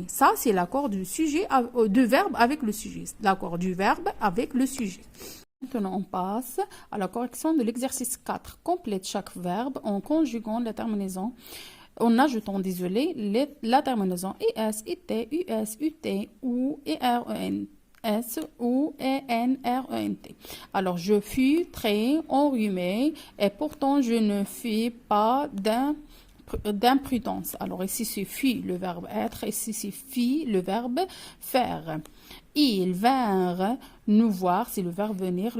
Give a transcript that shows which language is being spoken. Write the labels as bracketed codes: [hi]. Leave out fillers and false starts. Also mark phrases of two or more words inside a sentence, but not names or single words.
[fr] Ça, c'est l'accord du verbe avec le sujet. L'accord du verbe avec le sujet. Maintenant, on passe à la correction de l'exercice 4. Complète chaque verbe en conjuguant la terminaison. En ajoutant, la terminaison ES, IT, US, UT, ou EREN. S-O-E-N-R-E-N-T. Alors, je fus très enrhumé et pourtant je ne fis pas d'imprudence. Alors, ici, c'est fut le verbe être, ici, c'est fit le verbe faire. Ils vinrent nous voir, c'est le verbe venir.